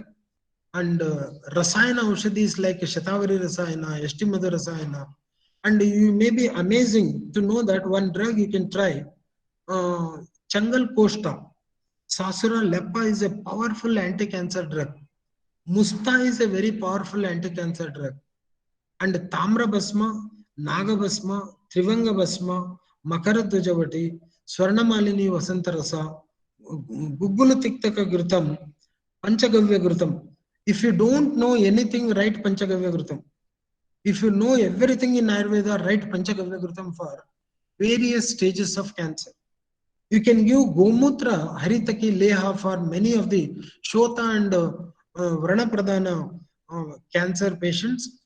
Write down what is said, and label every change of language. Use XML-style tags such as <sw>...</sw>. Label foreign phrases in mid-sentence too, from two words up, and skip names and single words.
<en>And Rasayana Aushadhis like Shatavari Rasayana, Yashtimadu Rasayana. And you may be amazing to know that one drug you can try, Changal Koshta. Sasura Lepa is a powerful anti-cancer drug. Musta is a very powerful anti-cancer drug. And Tamra Basma, Naga Basma, Trivanga Basma, Makaradvajavati, Swarnamalini Vasantarasa, Gugulu Tiktaka Grutam, Panchagavya Grutam. If you don't know anything, write Panchagavya Grutam. If you know everything in Ayurveda, write Panchagavya Grutam for various stages of cancer. You can give Gomutra, Haritaki, Leha for many of the Shota and</en> <sa>Vrana Pradhana</sa> <en>cancer patients.</en>